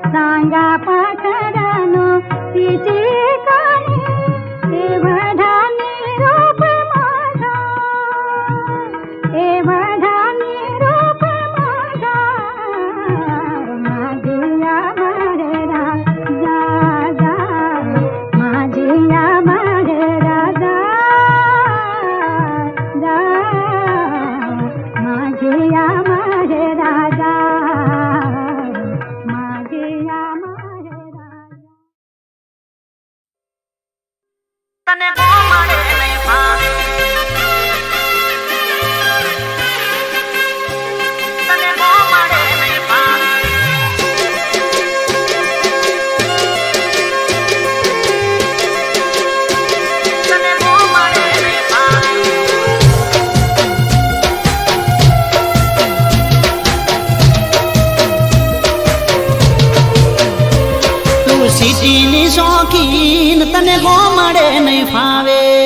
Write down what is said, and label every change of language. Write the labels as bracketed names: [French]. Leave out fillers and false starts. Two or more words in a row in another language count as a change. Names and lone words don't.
[Marathi] वांगा पाखरानो तिची काणी वढानी रूप माझा वढानी रूप माझा माझिया माहेरा जा जा माझिया माहेरा जा जा माझिया माहेरा जा माझिया माहेरा [Gujarati] તને ગોમડે નહીં ભાવે તને ગોમડે નહીં ભાવે તને ગોમડે નહીં ભાવે તું સિટીની શોખીન તને ગોમડે નહીં ફાવે